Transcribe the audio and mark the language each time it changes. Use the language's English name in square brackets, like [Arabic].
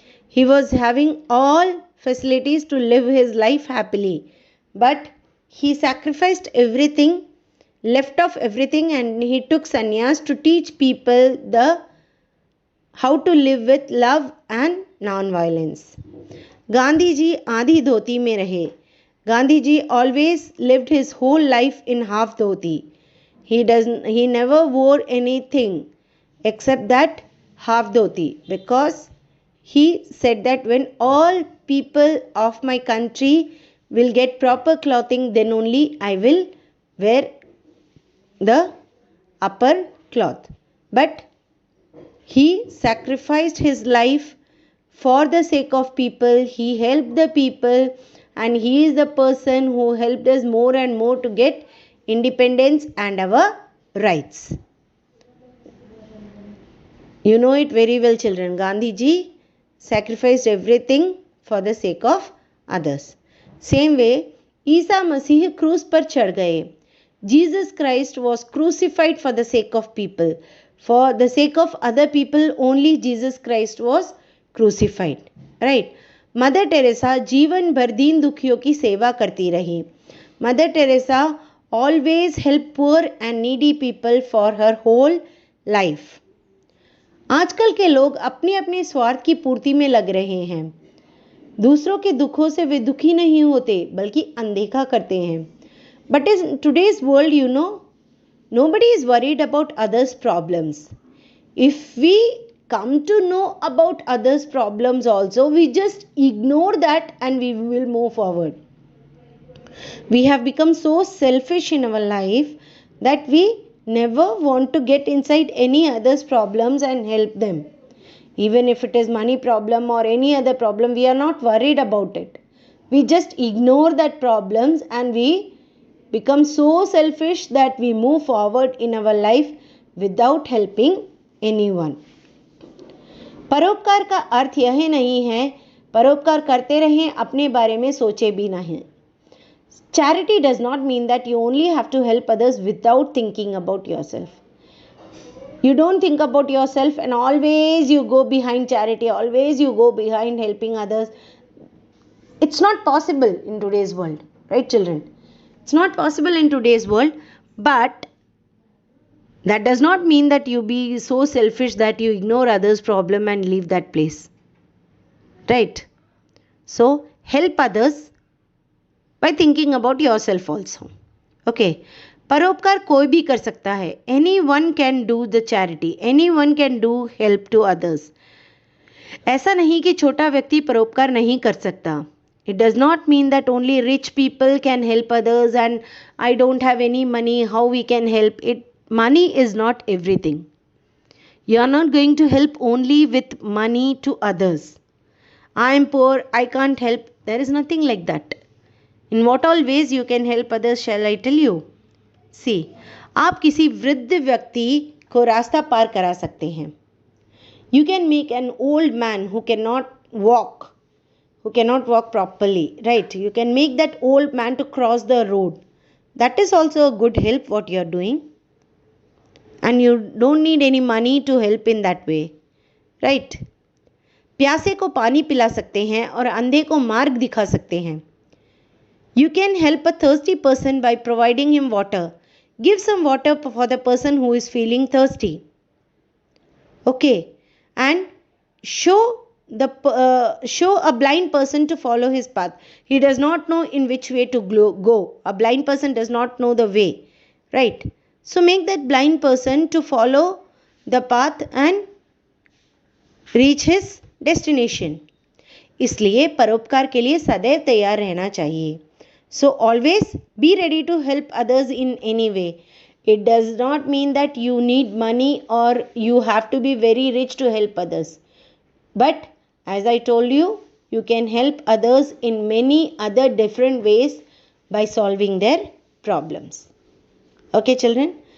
[English] He was having all facilities to live his life happily, but he sacrificed everything, left off everything, and he took sannyas to teach people how to live with love and non-violence. [Hindi] Gandhi ji आधी धोती में रहे. [English] Gandhi ji always lived his whole life in half dhoti. He never wore anything except that half dhoti, because he said that when all people of my country will get proper clothing, then only I will wear the upper cloth. But he sacrificed his life for the sake of people. He helped the people, and he is the person who helped us more and more to get independence and our rights. You know it very well children. Gandhi ji sacrificed everything for the sake of others. Same way, [Hindi] Isa Masih क्रूस पर चढ़ गए. [English] Jesus Christ was crucified for the sake of people. For the sake of other people only Jesus Christ was crucified. Right? [Hindi] Mother Teresa जीवन भर दीन दुखियों की सेवा करती रही. [English] Mother Teresa always helped poor and needy people for her whole life. [Hindi] आजकल के लोग अपने अपने स्वार्थ की पूर्ति में लग रहे हैं. दूसरों के दुखों से वे दुखी नहीं होते, बल्कि अनदेखा करते हैं. [English] But in today's world, you know, nobody is worried about others' problems. If we come to know about others' problems also, we just ignore that and we will move forward. We have become so selfish in our life that we never want to get inside any other's problems and help them. Even if it is money problem or any other problem, we are not worried about it. We just ignore that problems and we become so selfish that we move forward in our life without helping anyone. [Hindi] परोपकार का अर्थ यह नहीं है परोपकार करते रहें, अपने बारे में सोचे भी नहीं. [English] Charity does not mean that you only have to help others without thinking about yourself. You don't think about yourself and always you go behind charity, always you go behind helping others. It's not possible in today's world, right, children? It's not possible in today's world, but that does not mean that you be so selfish that you ignore others' problem and leave that place, right? So help others by thinking about yourself also. Okay. [Hindi] परोपकार कोई भी कर सकता है. [English] Anyone can do the charity. Anyone can do help to others. [Hindi] ऐसा नहीं कि छोटा व्यक्ति परोपकार नहीं कर सकता. [English] It does not mean that only rich people can help others and I don't have any money, how we can help it. Money is not everything. You are not going to help only with money to others. I am poor, I can't help. There is nothing like that. In what all ways you can help others, shall I tell you? [Hindi] See, आप किसी वृद्ध व्यक्ति को रास्ता पार करा सकते हैं. [English] You can make an old man who cannot walk properly, right? You can make that old man to cross the road. That is also a good help what you are doing. And you don't need any money to help in that way, right? [Hindi] प्यासे को पानी पिला सकते हैं और अंधे को मार्ग दिखा सकते हैं. [English] You can help a thirsty person by providing him water. Give some water for the person who is feeling thirsty. Okay, and show a blind person to follow his path. He does not know in which way to go. A blind person does not know the way, right? So make that blind person to follow the path and reach his destination. [Hindi] इसलिए परोपकार के लिए सदैव तैयार रहना चाहिए. [English] So always be ready to help others in any way. It does not mean that you need money or you have to be very rich to help others. But as I told you, you can help others in many other different ways by solving their problems. Okay, children?